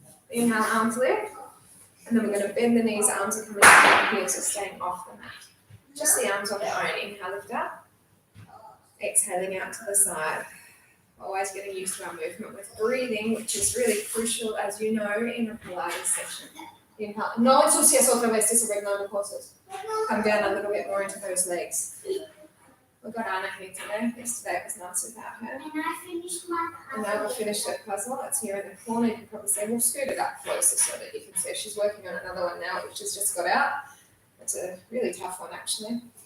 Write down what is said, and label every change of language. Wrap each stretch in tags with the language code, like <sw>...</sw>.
<en>Inhale, arms lift. And then we're going to bend the knees, arms are coming down here, so staying off the mat. Just the arms on their own. Inhale, lift up. Exhaling out to the side. Always getting used to our movement with breathing, which is really crucial, as you know, in a Pilates session. Inhale.</en> <es>No ensucias otra vez tus cosas.</es> <en>Come down a little bit more into those legs. We've got Anna here today. Yesterday it was nice without her. And I finished my puzzle. And now we've finished that puzzle. It's here in the corner. You can probably say, we'll scoot it up closer so that you can see. She's working on another one now, which has just got out. It's a really tough one, actually.</en>